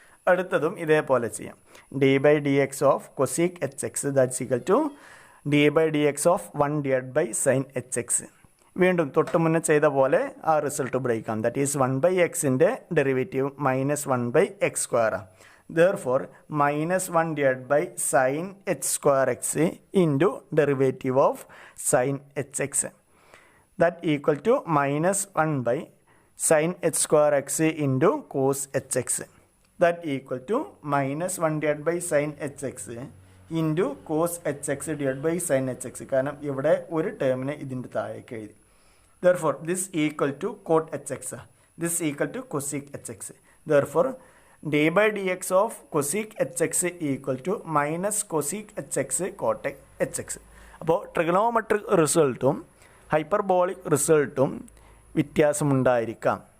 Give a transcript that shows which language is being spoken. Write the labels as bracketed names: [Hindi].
[Malayalam] അടുത്തതും ഇതേപോലെ ചെയ്യാം. [English] d/dx of cosec hx that's equal to d/dx of 1 divide by sine hx. [Malayalam] വീണ്ടും തൊട്ട് മുന്നേ ചെയ്ത പോലെ ആ റിസൾട്ട് ഉപയോഗിക്കാം. That is 1/xൻ്റെ derivative -1/x സ്ക്വയറാണ്. [English] Therefore, -1 divided by sin h square x into derivative of sin hx. That equal to -1 by sin h square x into cos hx. That equal to -1 divided by sin hx into cos hx divided by sin hx. [Malayalam] കാരണം ഇവിടെ ഒരു ടേമിനെ ഇതിൻ്റെ താഴേക്ക് എഴുതി. [English] Therefore, this equal to cot hx. This equal to cosec hx. Therefore, d/dx of cosec hx equal to minus cosec hx cot hx. [Malayalam] അപ്പോൾ trigonometric റിസൾട്ടും hyperbolic റിസൾട്ടും വ്യത്യാസമുണ്ടായിരിക്കാം.